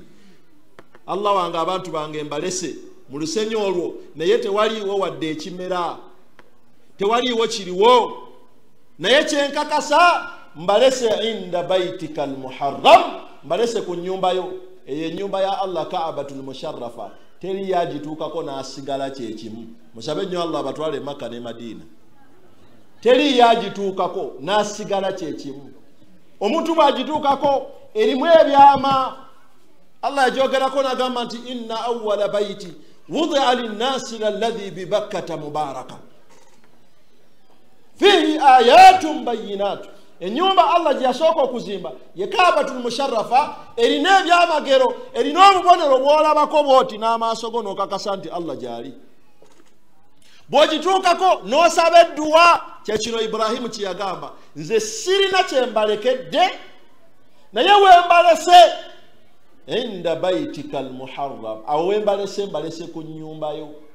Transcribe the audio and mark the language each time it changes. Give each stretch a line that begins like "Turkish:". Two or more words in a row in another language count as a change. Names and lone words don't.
Ganda: Allah wange abantu bange mbalese mu lusenyi olwo naye tewaliiwo wadde ekimera, tewaliiwo kiriwo, naye kyenkakasa mbalese
Arabic: عند بيتك المحرم,
Ganda: mbalese ku nnyumbayo eyo ennyumba ya Allah Ka'batul musharrafa, teri yagituukako n'asigala kyekimu. Musabe nnyo Allah abatwale Makka ne Madina, teri yagituukako n'asigala kyekimu. Omuntu bw'agituukako erimu ebyama. Allah yajogerako n'agamba nti
Arabic: إن أول بيت وضع للناس للذي ببكة مباركا فيه آيات بينات.
Ganda: Ennyumba Allah gye yasooka okuzimba ye Ka'batul musharrafa erina ebyamagero, erina obubonero bw'olabako bw'oti n'amaaso go n'okakasa nti Allah gyali. Bw'ogituukako n'osaba edduwa, kyekino Ibrahimu kye yagamba, nze sirina kye mbalekedde naye wembalese
Arabic: عند بيتك المحرم,
Ganda: awo wembalese mbalese ku nnyumbayo.